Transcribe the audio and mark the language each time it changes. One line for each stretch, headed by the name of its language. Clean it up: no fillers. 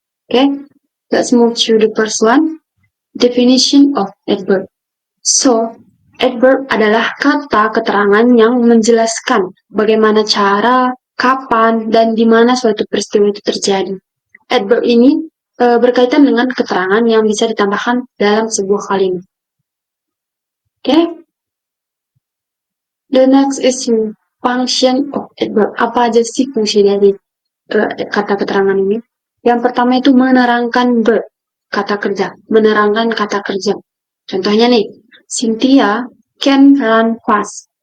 English: Okay, let's move to the first one, definition of adverb.
Indonesian: So, adverb adalah kata keterangan yang menjelaskan bagaimana cara, kapan, dan di mana suatu peristiwa itu terjadi. Adverb ini berkaitan dengan keterangan yang bisa ditambahkan dalam sebuah kalimat.
English: Okay? The next is function of adverb.
Indonesian: Apa aja sih fungsi dari kata keterangan ini? Yang pertama itu menerangkan verb, kata kerja. Menerangkan kata kerja. Contohnya nih,
English: Cynthia can run fast.